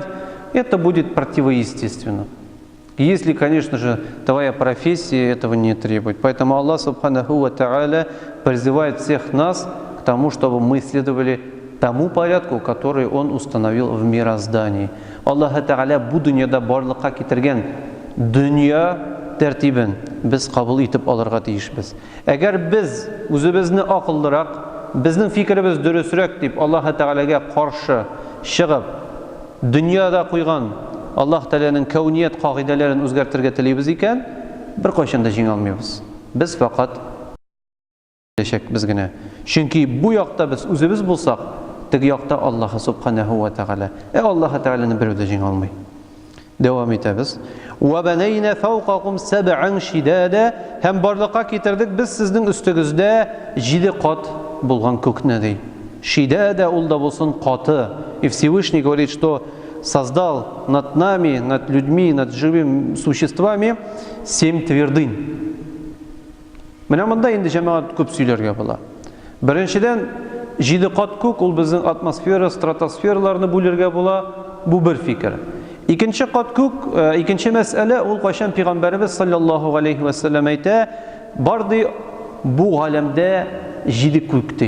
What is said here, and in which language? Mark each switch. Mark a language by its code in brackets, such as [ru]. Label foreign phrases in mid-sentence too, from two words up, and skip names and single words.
[ru] Это будет противоестественно. Если, конечно же, твоя профессия этого не требует. Поэтому Аллах [ar] سبحانه وتعالى [ru] призывает всех нас к тому, чтобы мы следовали тому порядку, который Он установил в мироздании. [tt] Аллах Тааля бу дөньяда барлыкка китергән дөнья тәртибен без кабул итеп алырга тиешбез. Әгәр без үзебезне акыллырак, безнең фикеребез дөресрәк дип Аллах Таалагә каршы чыгып, дөньяда куйган Аллах Тааляның кауният кагыйдәләрен үзгәртергә телибез икән, бер кайчан да җиңә алмыйбыз. Без фақат без генә. Чөнки бу якта без үзебез булсак, теге якта Аллаһ [ar] سبحانه وتعالى. [tt] Аллаһ Тааляны берәү дә җиңә алмый. Дәвам итәбез. [ar] وَبَنَيْنَا فَوْقَكُمْ سَبْعًا شِدَادًا, [tt] һәм барлыкка китердек без сезнең өстегездә 7 кат булган күкне ди. Шидада ул да булсын каты. [ru] И Всевышний говорит, что создал над нами, над людьми, над живыми существами 7 твердынь. [tt] Менә монда инде җәмәгать күп сөйләргә була. Беренчедән, 7 кат күк ул безнең атмосфера, стратосфераларны бүләргә була. Бу бер фикер. Икенче кат күк, икенче мәсьәлә ул кайчан Пәйгамбәрбез [ar] صلى الله عليه وسلم [tt] әйтә, барды бу галәмдә 7 күк ди.